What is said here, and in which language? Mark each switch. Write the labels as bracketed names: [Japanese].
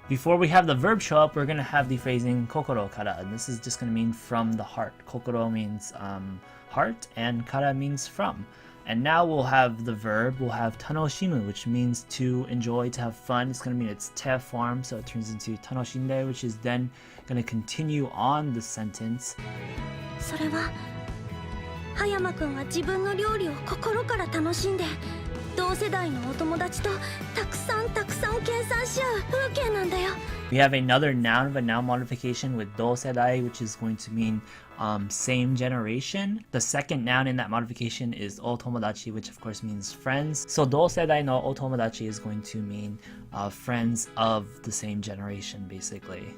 [English] Before we have the verb show up, we're going to have the phrasing [Japanese] kokoro kara, [English] and this is just going to mean from the heart. Kokoro means heart, and kara means from. And now we'll have the verb, we'll have tanoshimu, which means to enjoy, to have fun. It's going to mean its te form, so it turns into tanoshinde, which is then going to continue on the sentence. [Japanese] それは葉山くんが自分の料理を心から楽しんで同世代のお友達とたくさん計算し合う風景なんだよ。 [English] We have another noun of a noun modification with dousedai, which is going to mean same generation. The second noun in that modification is otomodachi, which of course means friends. So [Japanese] dousedai no otomodachi [English] is going to mean friends of the same generation, basically.